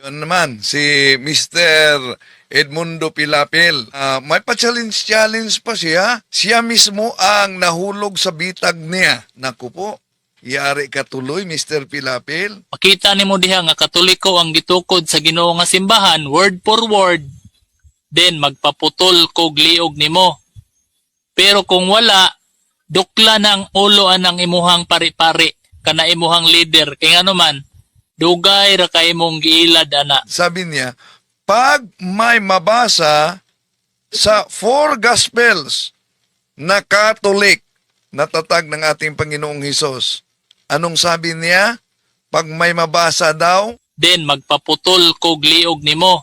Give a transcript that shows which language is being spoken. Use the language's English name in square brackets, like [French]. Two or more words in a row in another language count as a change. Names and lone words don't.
[Filipino] naman si Mr. Edmundo Pilapil. May pa-challenge pa siya. Siya mismo ang nahulog sa bitag niya. Naku po, yari ka tuloy, Mr. Pilapil. [Cebuano] Makita nimo diha nga Katoliko ang gitukod sa Ginoo nga simbahan [English] word for word, [Cebuano] then magpaputol kog liog nimo. Pero kung wala, dukla ng ulo anang imuhang pari-pari kana imuhang leader kay ngano man dugay ra kay imong giilad ana. [Filipino] Sabi niya, pag may mabasa sa 4 Gospels na Catholic na tatag ng ating Panginoong Hesus, anong sabi niya? Pag may mabasa daw, [Cebuano] Then magpaputol kog liog nimo.